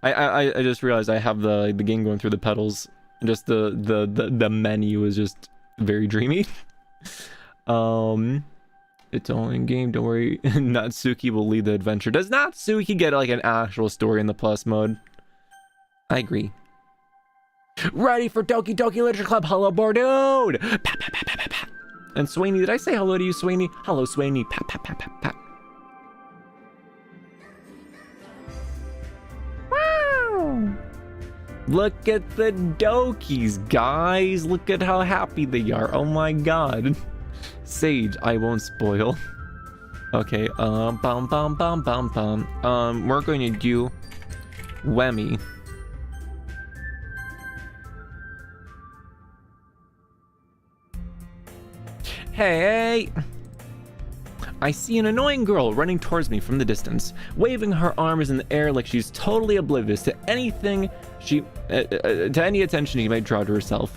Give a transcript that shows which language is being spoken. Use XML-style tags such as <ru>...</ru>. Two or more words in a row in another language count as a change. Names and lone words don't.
<en>I just realized I have the game going through the pedals. Just the menu is just very dreamy. It's only in game, don't worry. Natsuki will lead the adventure. Does Natsuki get like an actual story in the plus mode? I agree. Ready for Doki Doki Literature Club. Hello, Bordude. Pat, pat, pat, pat, pat, pat. And Sweeney, did I say hello to you, Sweeney? Hello, Sweeney. Pat, pat, pat, pat, pat. Wow. Look at the Dokis, guys. Look at how happy they are. Oh my god. Sage, I won't spoil. Okay, bum bum bum bum bum. We're going to do Remi. Hey! I see an annoying girl running towards me from the distance, waving her arms in the air like she's totally oblivious to anything to any attention she might draw to herself.</en>